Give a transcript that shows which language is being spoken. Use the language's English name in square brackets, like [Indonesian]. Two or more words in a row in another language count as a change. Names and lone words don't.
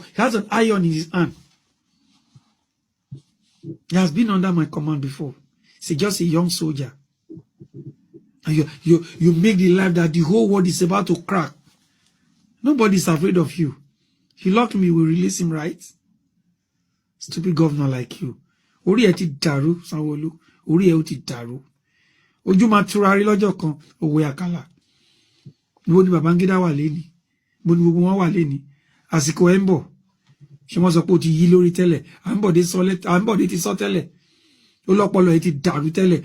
[English] He has an iron in his hand. He has been under my command before. He's just a young soldier. And you make the life that the whole world is about to crack. Nobody's afraid of you. If you lock me, we'll release him, right? Stupid governor like you. [Yoruba] Ori e ti daru, Sanwo-Olu. Ori e o ti daru. Ojú ma turari lọ́jọ́ kan, òwe àkàlà. Níbo ni Babangida wà lẹ́ni? Níbo ni gbogbo wọn wà lẹ́ni? Àsìkò ẹ̀ ń bọ̀. Ṣé wọ́n sọ pé ó ti yí lórí tẹ́lẹ̀? Àǹbọ̀dé ti sọ tẹ́lẹ̀. Ó lọ́pọlọ ẹ̀ ti dàrú tẹ́lẹ̀.